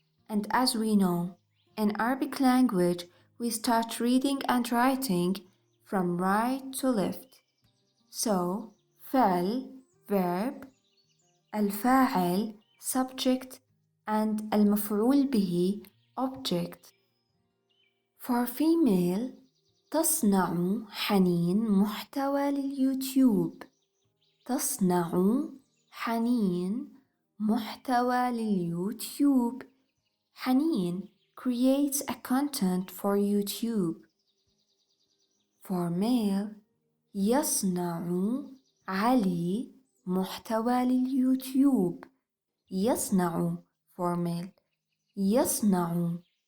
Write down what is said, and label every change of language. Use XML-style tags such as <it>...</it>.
<en>And as we know, in Arabic language, we start reading and writing from right to left. So, فعل, verb, الفاعل, subject, and المفعول به, object. For female,</en> <ar>تصنع حنين محتوى لليوتيوب. تصنع حنين محتوى لليوتيوب.</ar> <en>حنين creates a content for YouTube. For male</en> <ar>يصنع علي محتوى لليوتيوب. يصنع</ar> <en>for male</en> <ar>يصنع.</ar>